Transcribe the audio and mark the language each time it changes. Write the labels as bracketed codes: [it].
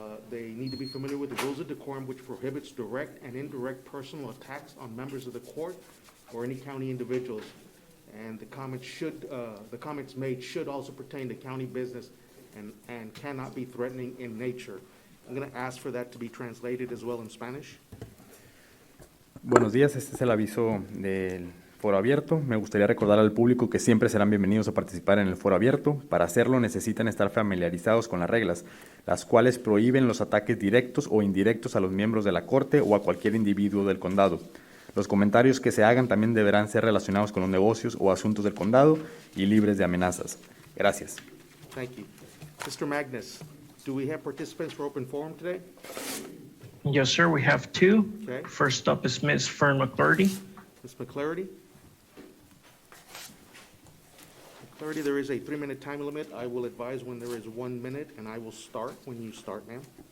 [en] They need to be familiar with the rules of decorum, which prohibits direct and indirect personal attacks on members of the court or any county individuals. And the comments made should also pertain to county business and cannot be threatening in nature. I'm going to ask for that to be translated as well in Spanish. [es] Buenos días, este es el aviso del Foro abierto. Me gustaría recordar al público que siempre serán bienvenidos a participar en el foro abierto. Para hacerlo necesitan estar familiarizados con las reglas, las cuales prohíben los ataques directos o indirectos a los miembros de la Corte o a cualquier individuo del condado. Los comentarios que se hagan también deberán ser relacionados con los negocios o asuntos del condado y libres de amenazas. Gracias. [en] Thank you. Mr. Magnus, do we have participants for open forum today? Yes, sir, we have two. Okay. First up is Ms. Fern McClurdy. Ms. McClarity? McClarity, there is a 3-minute time limit. I will advise when there is 1 minute, and I will start when you start, ma'am.